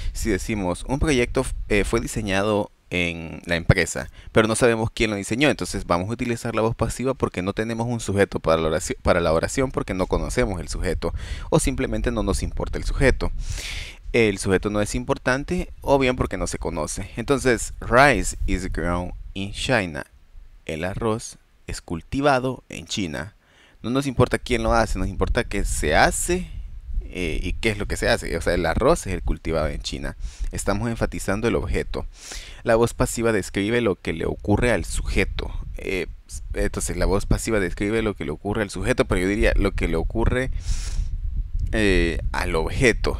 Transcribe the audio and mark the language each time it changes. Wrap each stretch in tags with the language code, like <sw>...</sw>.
<es>Si decimos un proyecto fue diseñado en la empresa, pero no sabemos quién lo diseñó, entonces vamos a utilizar la voz pasiva porque no tenemos un sujeto para la oración porque no conocemos el sujeto, o simplemente no nos importa el sujeto. El sujeto no es importante, o bien porque no se conoce. Entonces,</es> <en>rice is grown in China.</en> <es>El arroz es cultivado en China. No nos importa quién lo hace, nos importa qué se hace y qué es lo que se hace. O sea, el arroz es el cultivado en China. Estamos enfatizando el objeto. La voz pasiva describe lo que le ocurre al sujeto. Entonces, la voz pasiva describe lo que le ocurre al sujeto, pero yo diría lo que le ocurre al objeto.</es>